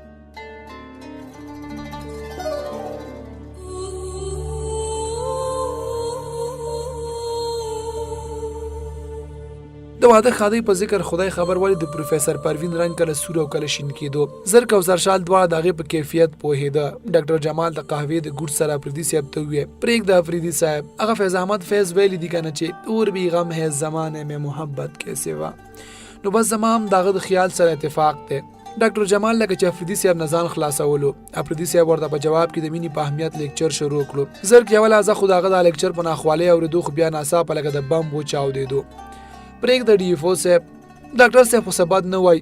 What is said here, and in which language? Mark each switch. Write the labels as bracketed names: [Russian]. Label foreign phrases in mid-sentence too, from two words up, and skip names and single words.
[Pashto] د واده ښادۍ په ذکر خدای خبر ولې د پروفیسر پروین رنګ کله سور او کله شین کېدو. زرک او زرشال دواړه د هغې په کیفیت پوهېده. ډاکټر جمال د قهوې د ګوټ سره افریدي صاحب ته وویل پرېږده افریدي صاحب، هغه فیض احمد فیض ویلی دي که نه چې [Urdu] اور بھی غم ہے زمانے میں محبت کیسے وا. [Pashto] نو بس زما هم د هغه د خیال سره اتفاق دی. ډاکټر جمال لکه چې افریدي صاحب نه ځان خلاصولو، افریدي صاحب ورته په جواب کې د مینې په اهمیت لیکچر شروع کړو. زرک یوه لحظه خو د هغه دا لیکچر په ناخوالۍ اورېدو خو بیا ناڅاپه لکه د بم وچاودېدو. پرېږده ډي ایف او صاحب، ډاکټر صاحب خو څه بد نه وایي.